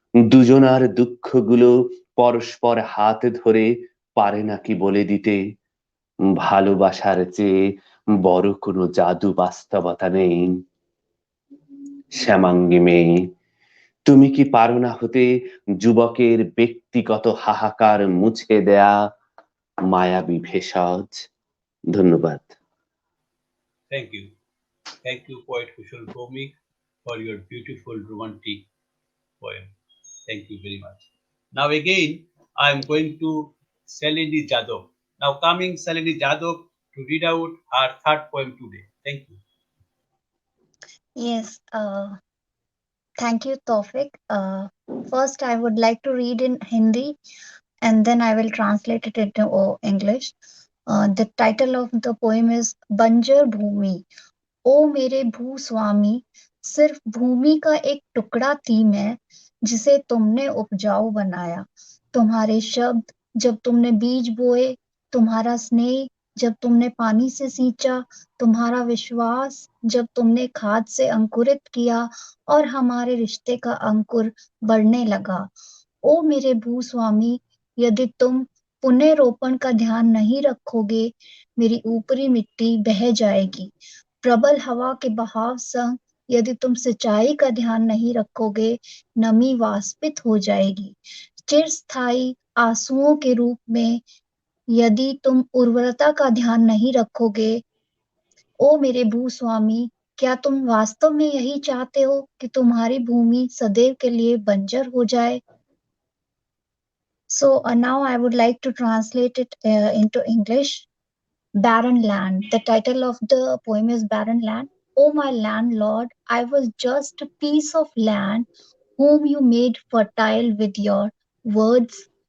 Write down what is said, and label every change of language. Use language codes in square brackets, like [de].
[bn] দুজনার দুঃখগুলো পরস্পর হাত ধরে পারে নাকি বলে দিতে ভালোবাসার চেয়ে বড় কোনো জাদু বাস্তবতা নেই। শ্যামাঙ্গী মেয়ে, তুমি কি পারো না হতে যুবকের ব্যক্তিগত হাহাকার মুছে দেয়া মায়াবী ভেষজ? ধন্যবাদ। [en] Thank you. Thank you, poet Kushal Bhowmick, for your beautiful romantic poem. Thank you very much. Now again, I am going to Shalini Yadav. Now coming Shalini Yadav to read out her third poem today. Thank you. Yes, thank you, Tawfiq. First, I would like to read in Hindi and then I will translate it into English. The title of the poem is Banjar Bhumi. [hi] ओ मेरे भूस्वामी, सिर्फ भूमि का एक टुकड़ा थी मैं, जिसे तुमने उपजाऊ बनाया। तुम्हारे शब्द जब तुमने बीज बोए, तुम्हारा स्नेह जब तुमने पानी से सींचा, तुम्हारा विश्वास जब तुमने खाद से अंकुरित किया और हमारे रिश्ते का अंकुर बढ़ने लगा। ओ मेरे भूस्वामी, यदि तुम पुनः रोपण का ध्यान नहीं रखोगे, मेरी ऊपरी मिट्टी बह जाएगी। प्रबल हवा के बहाव संग यदि तुम सिंचाई का ध्यान नहीं रखोगे, नमी वाष्पित हो जाएगी। चिरस्थायी आंसुओं के रूप में यदि तुम उर्वरता का ध्यान नहीं रखोगे, ओ मेरे भूस्वामी, क्या तुम वास्तव में यही चाहते हो कि तुम्हारी भूमि सदैव के लिए बंजर हो जाए? [en] So now I would like to translate it into English. Barren Land. The title of the poem is Barren Land. Oh, my landlord, I was just a piece of land whom you made fertile with your words,